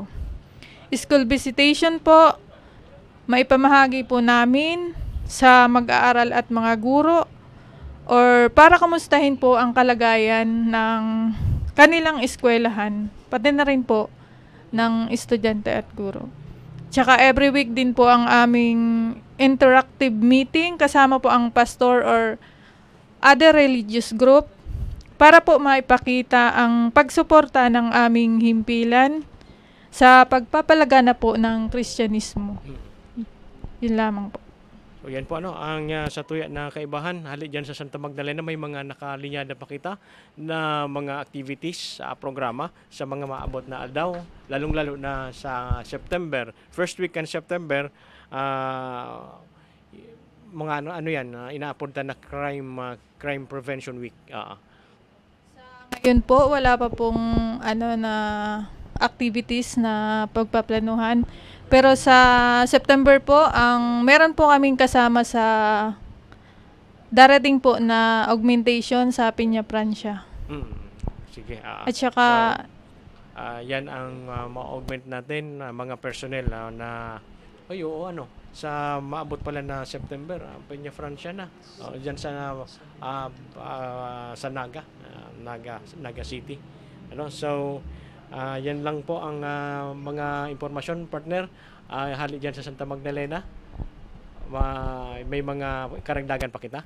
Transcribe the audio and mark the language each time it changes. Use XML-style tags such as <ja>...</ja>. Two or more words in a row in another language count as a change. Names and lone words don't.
<en>School visitation</en> <tl>po, maipamahagi po namin sa mag-aaral at mga guro or para kamustahin po ang kalagayan ng kanilang eskwelahan, pati na rin po ng estudyante at guro. Tsaka</tl> <en>every week</en> <tl>din po ang aming</tl> <en>interactive meeting</en> <tl>kasama po ang pastor or</tl> <en>other religious group</en> <tl>para po maipakita ang pagsuporta ng aming himpilan sa pagpapalaganap po ng Kristyanismo. Yun lamang po.</tl> <bik>So yan po ang sa tuya na kaibahan, hali dyan sa Santa Magdalena may mga nakalinyada pa kita na mga activities sa programa sa mga maabot na aldaw, lalong-lalo na sa September,</bik> <en>first week in September,</en> <bik>mga ano yan, inaapunta na</bik> <en>crime prevention week.</en> <tl>Ngayon po, wala pa pong na activities na pagpaplanuhan. Pero sa September po, meron po kaming kasama sa darating po na augmentation sa Piña Francia. Sige. At saka</tl> <bik>yan ang ma-augment natin, mga personnel sa maabot pala na September, Piña Francia na.</bik> <tl>Diyan sa Naga City. So yan lang po ang mga impormasyon, partner.</tl> <bik>Hali dyan sa Santa Magdalena. May mga karagdagan pa kita?</bik>